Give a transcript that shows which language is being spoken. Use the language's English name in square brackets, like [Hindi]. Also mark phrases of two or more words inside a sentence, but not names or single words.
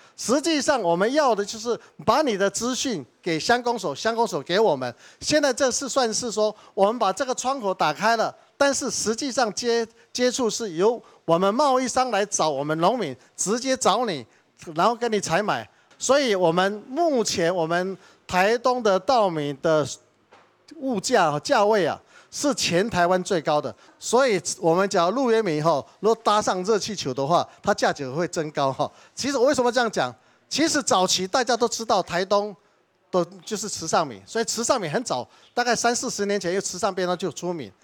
[Chinese] 實際上我們要的就是把你的資訊給鄉公所，鄉公所給我們。現在這是算是說我們把這個窗口打開了，但是實際上接觸是由我們貿易商來找我們農民，直接找你，然後跟你採買。所以我們目前我們台東的稻米的物價位是全台湾最高的。所以我们讲鹿野米哈，如果搭上热气球的话，它价格会增高哈。其实我为什么这样讲？其实早期大家都知道台东都就是池上米，所以池上米很早，大概30-40年前，因为池上便当就出米。